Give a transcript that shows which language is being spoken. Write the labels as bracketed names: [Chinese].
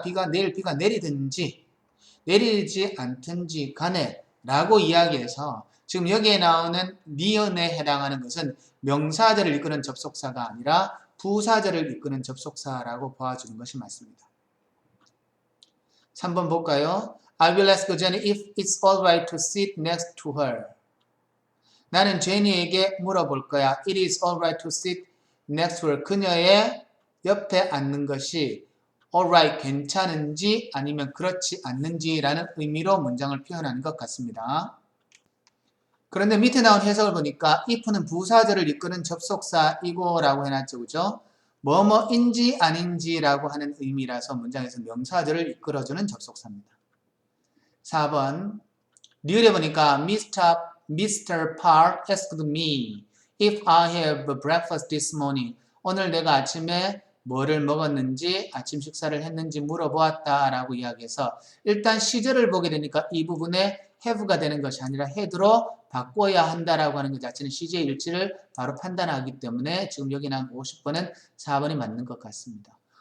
[Korean] 내일 비가 내리든지 내리지 않든지 간에 라고 이야기해서 지금 여기에 나오는 니은에 해당하는 것은 명사절을 이끄는 접속사가 아니라 부사절을 이끄는 접속사라고 보아주는 것이 맞습니다. 3번 볼까요? [English] I will ask Jenny if it's alright to sit next to her. [Korean] 나는 제니에게 물어볼 거야. [English] It is alright to sit next to her. [Korean] 그녀의 옆에 앉는 것이 alright 괜찮은지 아니면 그렇지 않는지라는 의미로 문장을 표현하는 것 같습니다. 그런데 밑에 나온 해석을 보니까 if는 부사절을 이끄는 접속사이고 라고 해놨죠. 그죠? 뭐뭐인지 아닌지라고 하는 의미라서 문장에서 명사절을 이끌어주는 접속사입니다. 4번 리을에 보니까 [English] Mr. Park asked me if I have breakfast this morning. [Korean] 오늘 내가 아침에 뭐를 먹었는지 아침 식사를 했는지 물어보았다 라고 이야기해서 일단 시제를 보게 되니까 이 부분에 have가 되는 것이 아니라 had로 바꿔야 한다라고 하는 것 자체는 시제의 일치를 바로 판단하기 때문에 지금 여기 나온 50번은 4번이 맞는 것 같습니다.